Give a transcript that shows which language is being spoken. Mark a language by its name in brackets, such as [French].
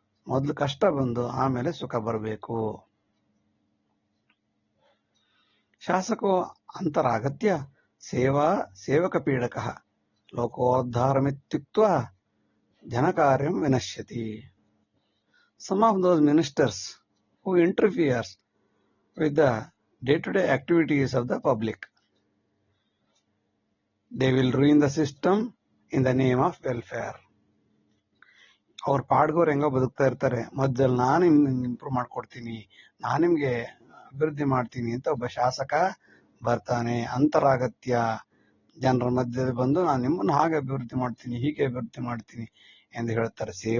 [Kannada] ಮೊದಲು ಕಷ್ಟ ಬಂದು ಆಮೇಲೆ ಸುಖ ಬರಬೇಕು. [Sanskrit] ಶಾಸಕೋ ಅಂತರಾಗತ್ಯ ಸೇವಾ ಸೇವಕ ಪೀಡಕ ಲೋಕೋದ್ಧಾರಮಿತ್ಯುಕ್ತ್ವಾ ಜನಕಾರ್ಯಂ ವಿನಶ್ಯತಿ. [English] Some of those ministers who interferes with the day-to-day activities of the public, they will ruin the system in the name of welfare. [Kannada] ಅವ್ರ ಪಾಡ್ಗೋರು ಹೆಂಗೋ ಬದುಕ್ತಾ ಇರ್ತಾರೆ, ಮಧ್ಯದಲ್ಲಿ ನಾನು ಇಂಪ್ರೂವ್ ಮಾಡ್ಕೊಡ್ತೀನಿ, ನಾನು ನಿಮ್ಗೆ ಅಭಿವೃದ್ಧಿ ಮಾಡ್ತೀನಿ ಅಂತ ಒಬ್ಬ ಶಾಸಕ ಬರ್ತಾನೆ. ಅಂತರಾಗತ್ಯ, ಜನರ ಮಧ್ಯದಲ್ಲಿ ಬಂದು ನಾನು ನಿಮ್ಮನ್ನು ಹಾಗೆ ಅಭಿವೃದ್ಧಿ ಮಾಡ್ತೀನಿ, ಹೀಗೆ ಅಭಿವೃದ್ಧಿ ಮಾಡ್ತೀನಿ ಎಂದು ಹೇಳ್ತಾರೆ.